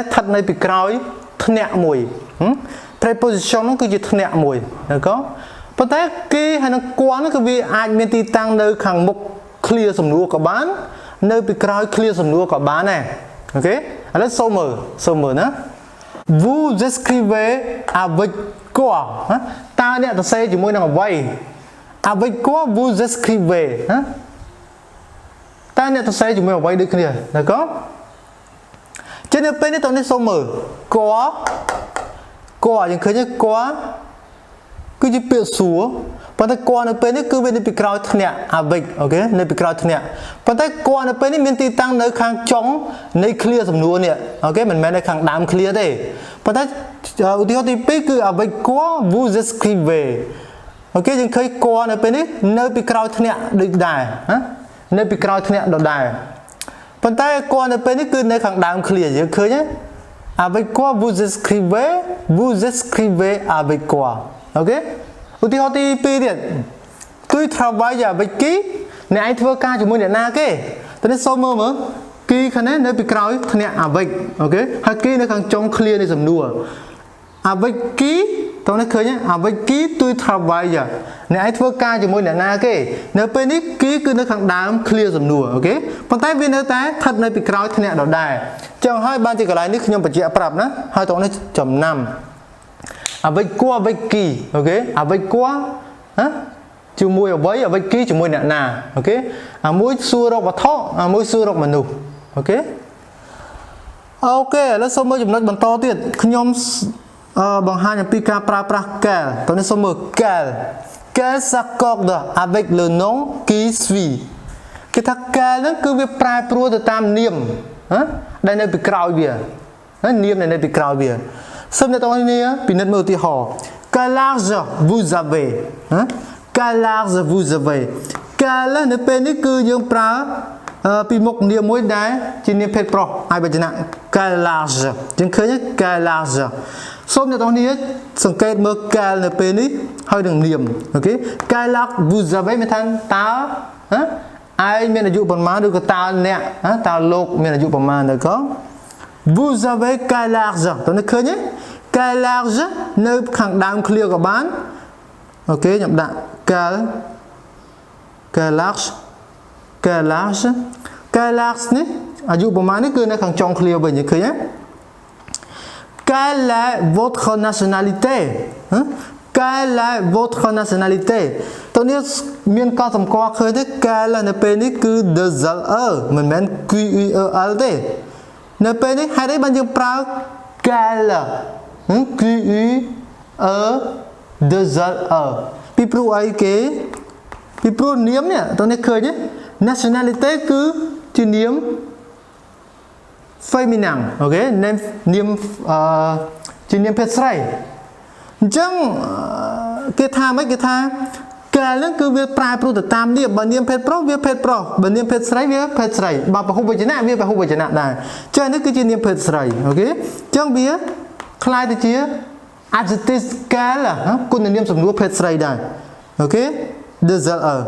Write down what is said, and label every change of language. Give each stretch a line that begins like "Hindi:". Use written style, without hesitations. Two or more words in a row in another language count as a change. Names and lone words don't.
Khmer: ស្ថិតនៅពីក្រោយធ្នាក់មួយ preposition ហ្នឹងគឺជាធ្នាក់មួយណាក៏ប៉ុន្តែ Qui ហើយនឹង quoi ហ្នឹងគឺវាអាចមានទីតាំងនៅខាងមុខ clear សំណួរក៏បាននៅពីក្រោយ clear សំណួរក៏បានដែរអូខេឥឡូវសូមមើលណា
French: Vous écrivez avec quoi
Khmer: តើអ្នកសរសេរជាមួយនឹងអ្វី
French: avec quoi vous écrivez
Khmer: តើអ្នកសរសេរជាមួយអ្វីដូចគ្នាណាក៏ចឹងនៅពេលនេះតើនេះសូមមើល quoi យើងឃើញ quoi គឺជាពាក្យសួរប៉ុន្តែ quoi នៅពេលនេះគឺវានៅពីក្រោយធ្នាក់ avec អូខេនៅពីក្រោយធ្នាក់ប៉ុន្តែ quoi នៅពេលនេះមានទីតាំងនៅខាងចុងនៃ clear សំណួរនេះអូខេមិនមែននៅខាងដើម clear ទេប៉ុន្តែឧ ទាហរណ៍ទី2គឺ
French: avec quoi vous écrivez
Khmer: អូខេយើងឃើញ quoi នៅពេលនេះនៅពីក្រោយធ្នាក់ដូចដែរនៅពីក្រោយធ្នាក់ដដែលប៉ុន្តែ quoi នៅពេលនេះគឺនៅខាងដើម clear យើងឃើញ
French: avec quoi vous écrivez avec quoi
Khmer: អូ ខេឧទាហរណ៍ទី2ទៀត
French: Tu travailles avec qui
Khmer: អ្នកឯងធ្វើការជាមួយអ្នកណាគេតើនេះសូមមើល qui ខាងនេះនៅពីក្រោយធ្នាក់ avec អូខេហើយ qui នៅខាងចុង clear នៃសំណួរ avec qui តើនេះឃើញ
French: avec qui tu travailles
Khmer: អ្នកឯងធ្វើការជាមួយអ្នកណាគេនៅពេល នេះ qui គឺនៅខាងដើម clear សំណួរអូខេប៉ុន្តែវានៅតែស្ថិតនៅពីក្រោយធ្នាក់ដដែលចឹងហើយបានជាកន្លែងនេះខ្ញុំបញ្ជាក់ប្រាប់ណាហើយតើនេះចំណាំ
French: avec quoi avec qui
Khmer: អូខេ
French: avec quoi
Khmer: ជាមួយអ្វី
French: avec qui
Khmer: ជាមួយអ្នកណាអូខេអាមួយសួររកវត្ថុអាមួយសួររកមនុស្សអូខេអូខេឥឡូវសូមមើលចំណុចបន្តទៀតខ្ញុំបង្ហាញអំពីការប្រើប្រាស់ quel តើនេះសូមមើល quel
French: qu'elle s'accorde avec le nom qui suit
Khmer: គេថាកាលហ្នឹងគឺវាប្រែប្រួលទៅតាមនាមដែលនៅពីក្រោយវានាមដែលនៅពីក្រោយវាសូមអ្នកទាំងអស់គ្នា ពិនិត្យមើលឧទាហរណ៍
French: quel âge vous avez quel âge vous avez
Khmer: quel នៅពេលនេះគឺយើងប្រើពីមុខនាម មួយដែលជានាមភេទប្រុសហើយវចនៈ
French: quel âge
Khmer: ចឹងឃើញ
French: quel âge
Khmer: សូមអ្នកទាំងអស់គ្នាសង្កេតមើល quel នៅពេលនេះហើយនឹងនាមអូខេ
French: quel âge vous avez
Khmer: មានថាតើឯងមានអាយុប្រមាណឬក៏តើអ្នកតើលោកមានអាយុប្រមាណទៅក៏
French: vous avez quel âge
Khmer: តើនឹកឃើញទេ
French: quel âge
Khmer: នៅខាងដើមឃ្លាក៏បានអូខេខ្ញុំដាក់
French: quel âge quel âge quel âge
Khmer: នេះអាយុប្រមាណនេះគឺនៅខាងចុងឃ្លាវិញឃើញទេ
French: quelle est votre nationalité quelle est votre nationalité
Khmer: តើនេះមានកត់សម្គាល់ឃើញទេ quelle នៅពេលនេះគឺ 2l មិនមែន quel ទេនៅពេលនេះហេតុអីបានយើងប្រើ quelle quel 2l ពីព្រោះអីគេពីព្រោះនាមនេះតើនេះឃើញទេ nationalité គឺជានាម féminin អូខេនា មជានាមភេទស្រីអញ្ចឹងគេថាម៉េចគេថាកាលហ្នឹងគឺវាប្រែប្រួលទៅតាមនាមបើនាមភេទប្រុសវាភេទប្រុសបើនាមភេទស្រីវាភេទស្រីបើពហុវចនៈវាពហុវចនៈដែរអញ្ចឹងនេះគឺជានាមភេទស្រីអូខេអញ្ចឹងវាคล้ายទៅជា adjective កាលគុណនាមសំនួរភេទស្រីដែរអូខេ 2l